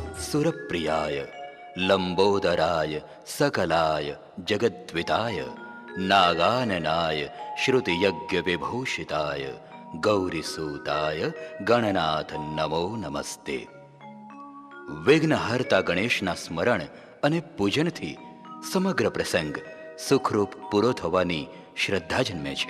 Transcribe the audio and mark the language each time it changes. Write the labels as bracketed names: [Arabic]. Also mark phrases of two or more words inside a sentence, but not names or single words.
[Sanskrit] सुरप्रियाय लंबोदराय सकलाय जगद्विताय नागाननाय श्रुतियज्ञविभूषिताय गौरीसूताय गणनाथ नमो नमस्ते। [Gujarati] વિઘ્નહર્તા ગણેશના સ્મરણ અને પૂજનથી સમગ્ર પ્રસંગ સુખરૂપ પૂરો થવાની શ્રદ્ધા જન્મે છે।